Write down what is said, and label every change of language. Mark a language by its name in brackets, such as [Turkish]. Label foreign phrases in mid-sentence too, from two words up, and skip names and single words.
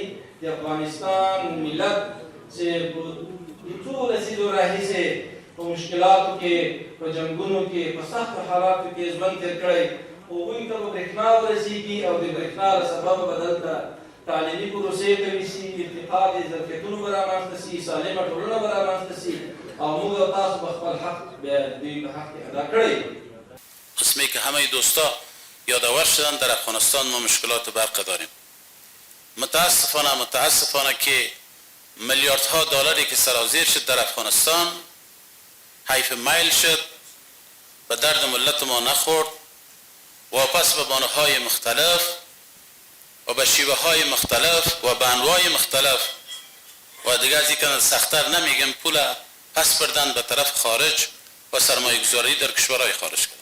[Pashto] د افغانستان ملت چې د څو لسیزو راهیسې په مشکلاتو کې، په جنګونو کې، په سختو حالاتو کې ژوند تېر کړی، هغوی ته به برېښنا ورسېږي او د برېښنا له سببه به دلته تعلیمي پروسې قوي شي، ارتقا د ظرفیتونو به رامنځته شي، سالمه ټولنه به رامنځته شي او موږ او تاسو به خپل حق دوی په حق کې ادا کړی. [Persian] قسمی که همه دوستا یادآور شدن در افغانستان ما مشکلات برق داریم. متاسفانه که میلیاردها دلاری که سرازیر شد در افغانستان حیف میل شد، به درد ملت ما نخورد، واپس به بانه‌های مختلف و به شیوه های مختلف و به انواع مختلف و دیگه از این سخت‌تر نمیگم پول پس بردن به طرف خارج و سرمایه گذاری در کشورهای خارج کرد.